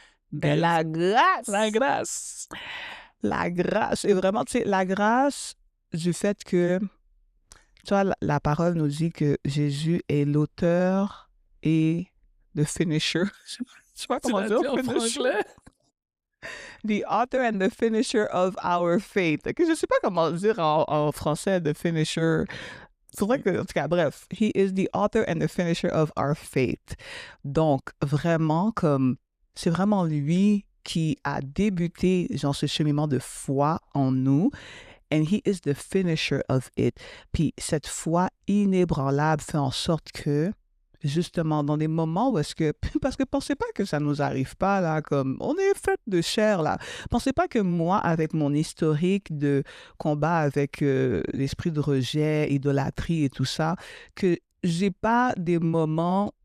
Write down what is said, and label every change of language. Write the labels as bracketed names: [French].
[French] Ben, la grâce! La grâce! La grâce! Et vraiment, tu sais, la grâce du fait que, tu vois, la parole nous dit que Jésus est l'auteur et le finisher. Je sais pas comment dire en franglais. [English] The author and the finisher of our faith. [French] Okay? Je sais pas comment dire en français the finisher. Faudrait que, en tout cas, bref. [English] He is the author and the finisher of our faith. [French] Donc, vraiment, comme, c'est vraiment lui qui a débuté, genre, ce cheminement de foi en nous. [English] And he is the finisher of it. [French] Puis, cette foi inébranlable fait en sorte que, justement, dans des moments où est-ce que... Parce que pensez pas que ça nous arrive pas, là, comme... On est fait de chair, là. Pensez pas que moi, avec mon historique de combat avec l'esprit de rejet, idolâtrie et tout ça, que j'ai pas des moments...